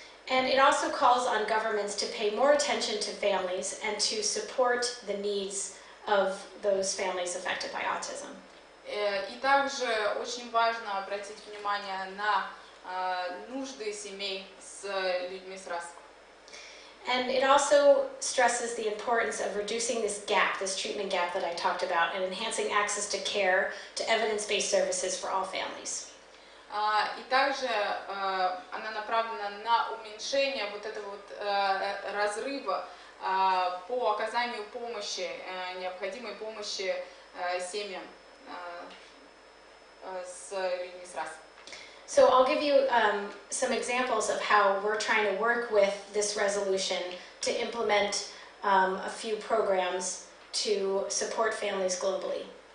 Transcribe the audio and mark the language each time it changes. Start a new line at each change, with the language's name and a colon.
English: And it also calls on governments to pay more attention to families and to support the needs of those families affected by autism.
Russian: И также очень важно обратить внимание на нужды семей с людьми с расстройством.
English: And it also stresses the importance of reducing this gap, this treatment gap that I talked about, and enhancing access to care, to evidence-based services for all families.
Russian: И также она направлена на уменьшение вот этого вот разрыва по оказанию помощи, необходимой помощи семьям с людьми с расстройством.
English: So I'll give you some examples of how we're trying to work with this resolution to implement a few programs to support families globally.